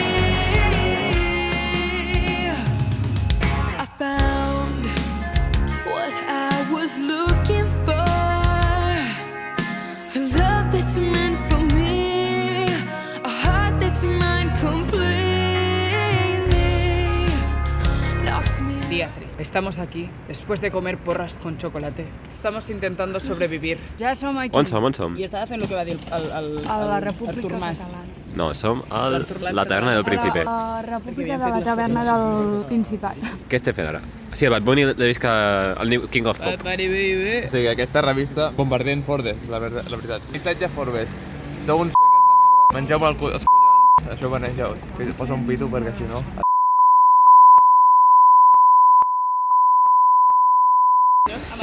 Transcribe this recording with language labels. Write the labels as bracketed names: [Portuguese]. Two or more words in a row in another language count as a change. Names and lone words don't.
[English] I found what I was looking for. A love that's meant for me. A heart that's mine completely. Not me. [Spanish] Día 3. Estamos aquí, después de comer porras con chocolate. Estamos intentando sobrevivir. [Catalan] Ja som aquí. On som? I estava fent el que va dir el A la Artur República Mas. Catalana. No, som a la taverna del Príncipe. República de la taverna del Principat. Què estem fent ara? Sí, el Bad Bunny l'he vist que el [English] new King of Pop. [Catalan] O sigui, aquesta revista bombardent Forbes, la veritat. Missatge Forbes. Sou uns peques de merda. Mengeu els collons. Això benegeu. Posa un pito perquè si no... Sí.